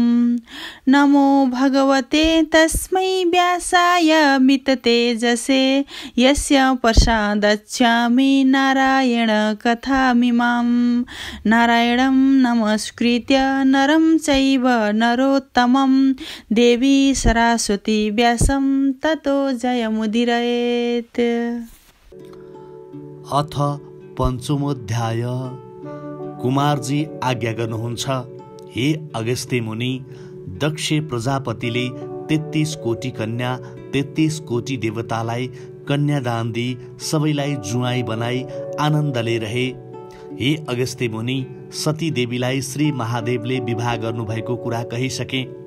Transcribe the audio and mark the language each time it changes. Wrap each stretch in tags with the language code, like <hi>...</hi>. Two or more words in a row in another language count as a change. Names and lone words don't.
<sa>नमो भगवते तस्मै व्यासाय मिततेजसे यस्य प्रसादच्छामि नारायण कथामिमां। नारायणं नमस्कृत्य नरं चैव नरोत्तमं देवी सरस्वती व्यासं ततो जयमुदीरयेत्। अथ पञ्चमोऽध्याय।</sa> <ne>कुमारजी आज्ञा गर्नुहुन्छ, हे अगस्त्य मुनि, दक्ष प्रजापतिले 33 कोटी कन्या 33 कोटी देवतालाई कन्यादान दिई सबैलाई जुवाई बनाई आनन्दले रहे। हे अगस्त्य मुनि, सती देवीलाई श्री महादेवले विवाह गर्नुभएको कुरा कहिसके।</ne>